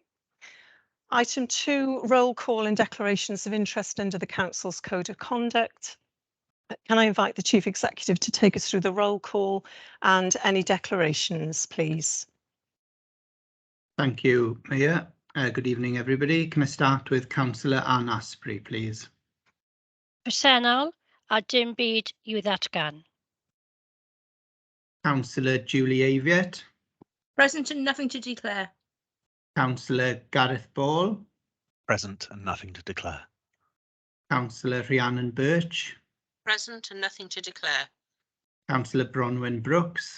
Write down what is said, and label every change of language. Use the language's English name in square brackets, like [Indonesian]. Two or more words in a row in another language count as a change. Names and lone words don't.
[English] Item 2, roll call and declarations of interest under the Council's Code of Conduct. Can I invite the Chief Executive to take us through the roll call and any declarations, please? Thank you, Mayor. Good evening, everybody. Can I start with Councillor Anne Asprey, please? [Welsh] Presennol a dim byd i'w ddatgan. [English] Councillor Julie Aviett. Present and nothing to declare. Councillor Gareth Ball. Present and nothing to declare. Councillor Rhiannon Birch. Present and nothing to declare. Councillor Bronwyn Brooks.